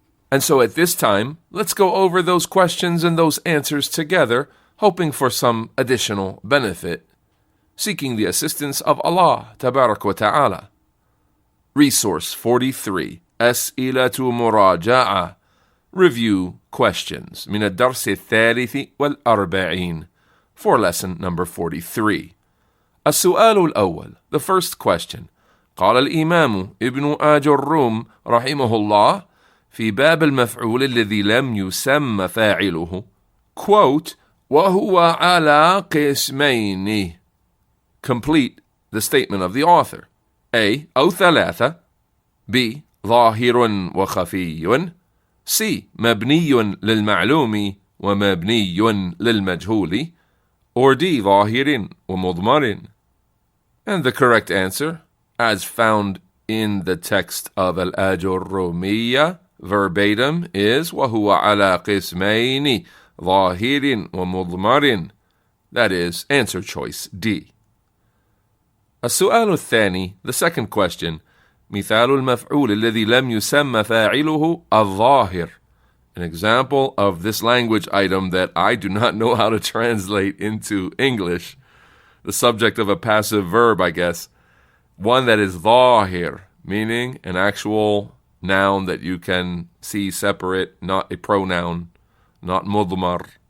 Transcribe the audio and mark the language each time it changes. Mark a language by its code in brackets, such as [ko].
[en] And so at this time, let's go over those questions and those answers together, hoping for some additional benefit, seeking the assistance of Allah Tabarak wa Ta'ala. Resource 43. [ar] أسئلة مراجعة. [en] Review questions [ar] من الدرس الثالث والأربعين [en] for lesson number 43. [ar] السؤال الأول. [en] The first question. [ar] قال الإمام ابن آجروم رحمه الله في باب المفعول الذي لم يسمى فاعله quote وهو على قسمين. [en] Complete the statement of the author. A. [ar] أو ثلاثة. [en] B. [ar] ظاهر وخفي. C. مبني للمعلوم ومبني للمجهول. Or D. ظاهر ومضمر. [en] And the correct answer, as found in the text of Aajurroomiyyah verbatim, is [ar] وهو على قسمين ظاهر ومضمر. [en] That is answer choice D. [ar] السؤال الثاني, [en] the second question. [ar] مثال المفعول الذي لم يسمى فاعله الظاهر. [en] An example of this language item that I do not know how to translate into English. The subject of a passive verb, I guess. One that is ظاهر, meaning an actual noun that you can see separate, not a pronoun, not مضمر.